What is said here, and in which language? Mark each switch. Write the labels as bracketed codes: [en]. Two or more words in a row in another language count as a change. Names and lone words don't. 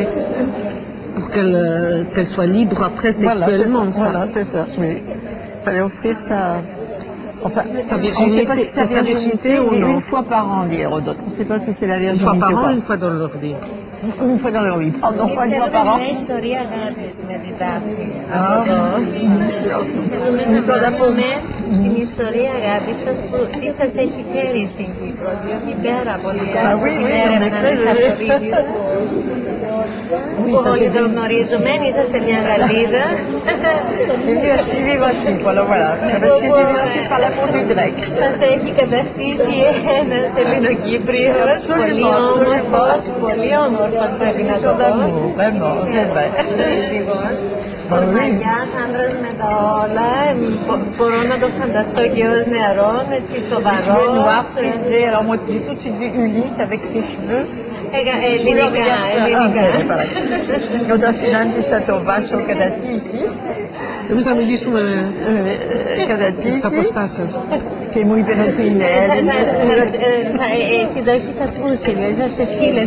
[fr] Pour qu'elle soit libre après sexuellement. Voilà, c'est ça, oui. Il fallait offrir sa... Enfin, sa virginité ou non. Une fois par an, dit Hérodote. On ne sait pas si c'est la virginité. Une fois par an, une fois dans leur vie. Une fois dans leur vie. Pardon, pas une fois par an. [el] Τώρα από μένα την ιστορία αγάπης σας που τι σας έχει φέρει στην Κύπρο, διότι πέρα από την έρευνα της Αφορίδης που όλοι το γνωρίζουμε, είσαστε μια Γαλλίδα. Είναι ασύβηβα σύμφωνα, voilà. Σας έχει καταστήσει ένας Ελληνοκύπριος, πολύ όμορφος, πολύ όμορφος πρέπει να το πω. Μαγιάς, άντρας με τα όλα, μπορώ να το φανταστώ και ως νεαρό, έτσι σοβαρό. [fr] Alors moi j'ai tout de suite vu Ulysse avec ses cheveux [el] Ελληνικά. Όταν συνάντησα τον Βάσο Κατατζήση, εμείς θα μιλήσουμε Κατατζήση, στα αποστάσεως. Και μου είπε ότι είναι Έλληνα. Εσύ το έχεις ακούσει, είσαστε φίλες.